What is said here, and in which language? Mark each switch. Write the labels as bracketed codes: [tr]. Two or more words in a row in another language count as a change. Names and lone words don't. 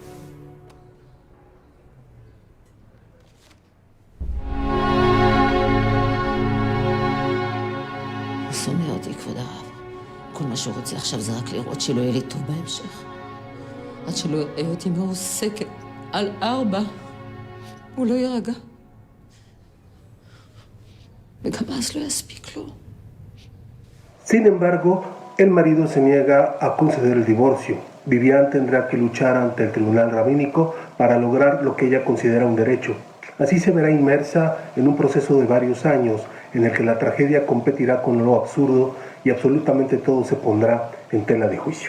[he] הוא שונא אותי, כבוד הרב. כל מה שהוא רוצה עכשיו זה רק לראות שלא יהיה לי טוב בהמשך. עד שלא יראה אותי מעוסקת על 4, הוא לא יירגע. וגם אז לא יספיק לו. [es] Sin embargo, el marido se niega a conceder el divorcio. Vivian tendrá que luchar ante el tribunal rabínico para lograr lo que ella considera un derecho. Así se verá inmersa en un proceso de varios años en el que la tragedia competirá con lo absurdo y absolutamente todo se pondrá en tela de juicio.